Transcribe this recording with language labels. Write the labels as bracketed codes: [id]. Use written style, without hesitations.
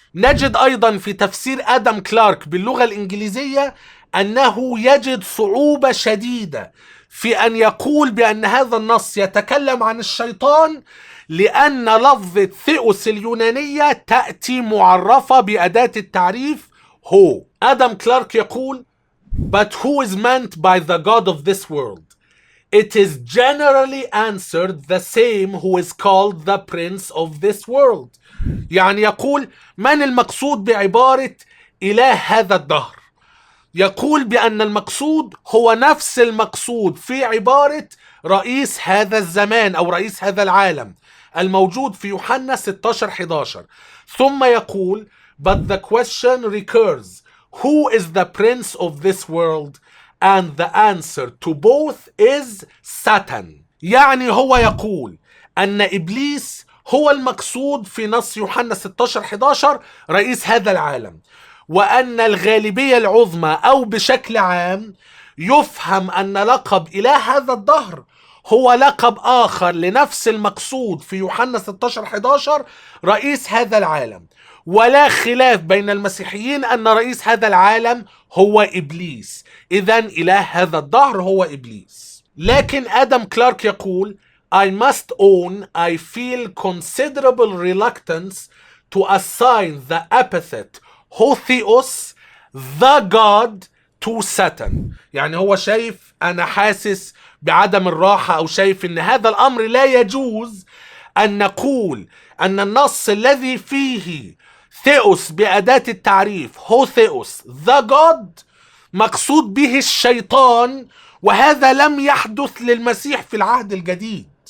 [ar] نجد أيضا في تفسير آدم كلارك باللغة الإنجليزية أنه يجد صعوبة شديدة في أن يقول بأن هذا النص يتكلم عن الشيطان، لأن لفظة ثيوس اليونانية تأتي معرفة بأداة التعريف هو. آدم كلارك يقول: [en] But who is meant by the God of this world? It is generally answered the same who is called the prince of this world. [ar] يعني يقول: من المقصود بعبارة إله هذا الدهر؟ يقول بأن المقصود هو نفس المقصود في عبارة رئيس هذا الزمان أو رئيس هذا العالم الموجود في يوحنا 16:11. ثم يقول: [en] But the question recurs, who is the prince of this world? And the answer to both is Satan. [ar] يعني هو يقول أن إبليس هو المقصود في نص يوحنا 16:11 رئيس هذا العالم، وأن الغالبية العظمى أو بشكل عام يفهم أن لقب إله هذا الدهر هو لقب آخر لنفس المقصود في يوحنا 16:11 رئيس هذا العالم. ولا خلاف بين المسيحيين أن رئيس هذا العالم هو إبليس، إذن إله هذا الدهر هو إبليس. لكن آدم كلارك يقول: [en] I must own I feel considerable reluctance to assign the epithet Hotheos the God to Satan. [ar] يعني هو شايف، أنا حاسس بعدم الراحة أو شايف أن هذا الأمر لا يجوز أن نقول أن النص الذي فيه ثيوس بأداة التعريف هوثيوس the God مقصود به الشيطان، وهذا لم يحدث للمسيح في العهد الجديد.